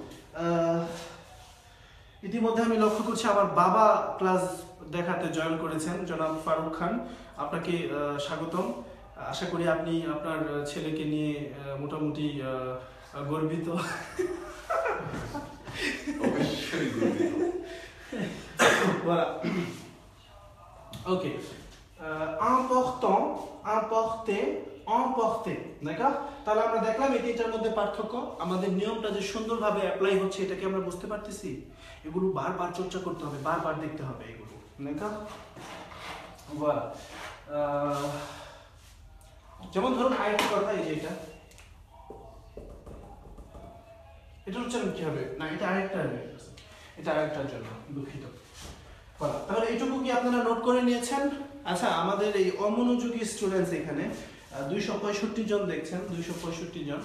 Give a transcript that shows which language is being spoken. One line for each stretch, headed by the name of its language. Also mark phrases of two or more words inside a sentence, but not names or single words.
Bangla: ইতিমধ্যে আমি লক্ষ্য করছি আমার বাবা ক্লাস দেখাতে জয়েন করেছেন, জনাব ফারুক খান, আপনাকে স্বাগতম। আশা করি আপনি আপনার ছেলেকে নিয়ে মোটামুটি গর্বিত। অবশ্যই গর্বিত। ওকে,
French: important, importé, emporté, d'accord?
Bangla: তাহলে আমরা দেখলাম এই তিনটার মধ্যে পার্থক্য। আমাদের নিয়মটা যে সুন্দরভাবে অ্যাপ্লাই হচ্ছে এটাকে আমরা বুঝতে পারতেছি। এগুলো বারবার চর্চা করতে হবে, বারবার দেখতে হবে এগুলো, d'accord? voilà. যেমন ধরুন আরেকটা কথা, এই যে এটা উচ্চারণ কি হবে না, এটা আরেকটার জন্য, দুঃখিত। তাহলে এইটুকু কি আপনারা নোট করে নিয়েছেন? আচ্ছা, আমাদের এই অমনোযোগী স্টুডেন্টস এখানে 265 জন দেখছেন, 265 জন।